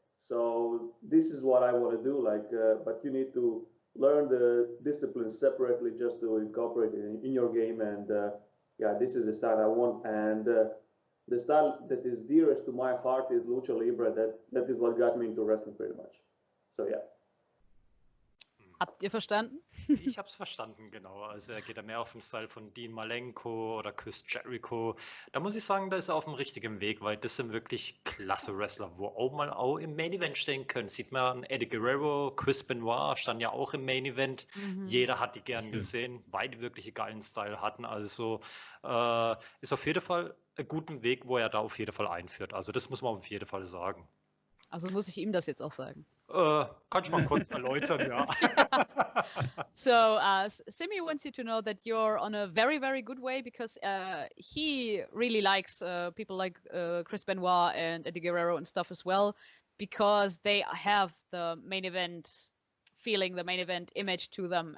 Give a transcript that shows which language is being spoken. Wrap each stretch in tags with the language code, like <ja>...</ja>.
<en>So this is what I want to do, like, but you need to learn the disciplines separately just to incorporate it in your game, and yeah, this is the style I want, and the style that is dearest to my heart is Lucha Libre. That is what got me into wrestling pretty much. So yeah.</en> <de>Habt ihr verstanden? Ich habe es verstanden, genau. Also er geht da mehr auf den Style von Dean Malenko oder Chris Jericho. Da muss ich sagen, da ist er auf dem richtigen Weg, weil das sind wirklich klasse Wrestler, wo auch im Main Event stehen können. Sieht man an Eddie Guerrero, Chris Benoit stand ja auch im Main Event. Jeder hat die gern Stimmt. gesehen, weil die wirklich einen geilen Style hatten. Also ist auf jeden Fall ein guter Weg, wo er da auf jeden Fall einführt. Also das muss man auf jeden Fall sagen. Also muss ich ihm das jetzt auch sagen. Kann ich mal kurz erläutern, ja.</de> <en>So, Simi wants you to know that you're on a very, very good way because he really likes people like Chris Benoit and Eddie Guerrero and stuff as well, because they have the main event feeling, the main event image to them.</en>